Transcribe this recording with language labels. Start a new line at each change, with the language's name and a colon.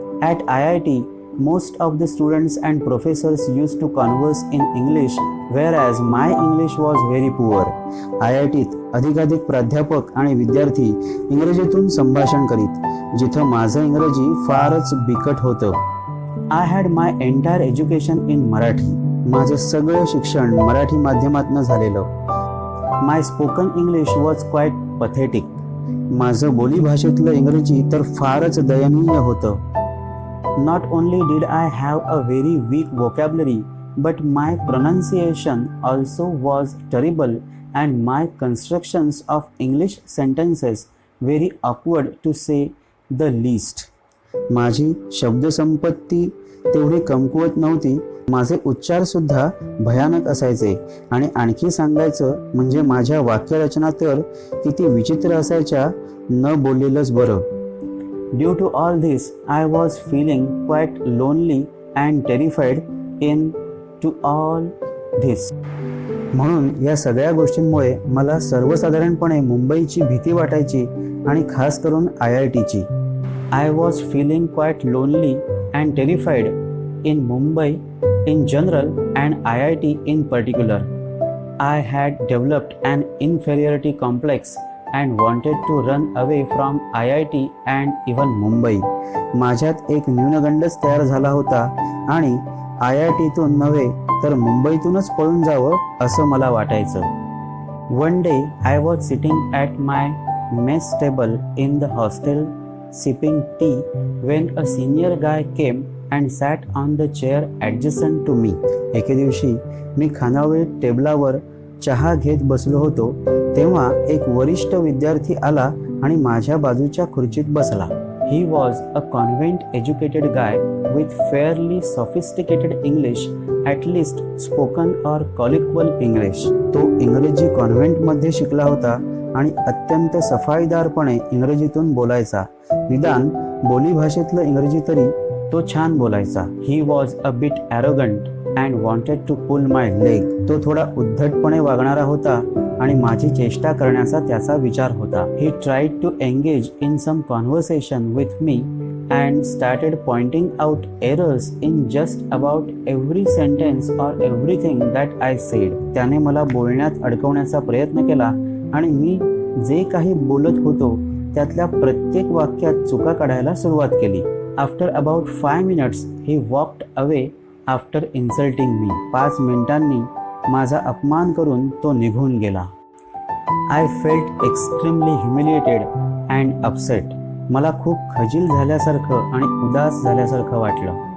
English: At IIT, most of the students and professors used to converse in English, whereas my English was very poor.
Marathi: IITत अधिकाधिक प्राध्यापक आणि विद्यार्थी इंग्रजीतून संभाषण करीत, जिथं माझं इंग्रजी फारच बिकट होतं.
English: I had my entire education in Marathi.
Marathi: माझं सगळं शिक्षण मराठी माध्यमातनं झालेलं.
English: My spoken English was quite pathetic.
Marathi: माझं बोलीभाषेतलं इंग्रजी तर फारच दयनीय होतं.
English: Not only did I have a very weak vocabulary, but my pronunciation also was terrible and my constructions of English sentences very awkward to say the least.
Marathi: माझी शब्दसंपत्ती तेवढी कमकुवत नव्हती, माझे उच्चार सुद्धा भयानक असायचे, आणि आणखी सांगायचं म्हणजे माझ्या वाक्यरचना तर किती विचित्र असायच्या, न बोललेलंच बरं.
English: Due to all this, I was feeling quite lonely and terrified into all this.
Marathi: म्हणून या सगळ्या गोष्टींमुळे मला सर्वसाधारणपणे मुंबईची भीती वाटायची, आणि खास करून IITची.
English: I was feeling quite lonely and terrified in Mumbai in general and IIT in particular. I had developed an inferiority complex and wanted to run away from IIT and even Mumbai.
Marathi: माझ्यात एक न्यूनगंडच तयार झाला होता आणि IITतून नव्हे तर मुंबईतूनच पळून जावं असं मला वाटायचं.
English: One day I was sitting at my mess table in the hostel sipping tea when a senior guy came and sat on the chair adjacent to me.
Marathi: एके दिवशी मी खानावळीत टेबलावर चहा घेत बसलो होतो तेव्हा एक वरिष्ठ विद्यार्थी आला आणि माझ्या बाजूच्या खुर्चीत बसला.
English: He was a convent educated guy with fairly sophisticated English, at least spoken or colloquial English.
Marathi: तो इंग्रजी कॉन्व्हेंटमध्ये शिकला होता आणि अत्यंत सफाईदारपणे इंग्रजीतून बोलायचा. निदान बोलीभाषेतलं इंग्रजी तरी तो छान बोलायचा.
English: He was a bit arrogant and wanted to pull my leg.
Marathi: तो थोडा उद्धटपणे वागणारा होता आणि माझी चेष्टा करण्याचा त्याचा विचार होता.
English: He tried to engage in some conversation with me and started pointing out errors in just about every sentence or everything that I said.
Marathi: त्याने मला बोलण्यात अडकवण्याचा प्रयत्न केला आणि मी जे काही बोलत होतो त्यातल्या प्रत्येक वाक्यात चुका काढायला सुरुवात केली.
English: After about 5 minutes he walked away after insulting me.
Marathi: 5 मिनिटांनी माझा अपमान करून तो निघून गेला.
English: I felt extremely humiliated and upset.
Marathi: मला खूप खजील झाल्यासारखं आणि उदास झाल्यासारखं वाटलं.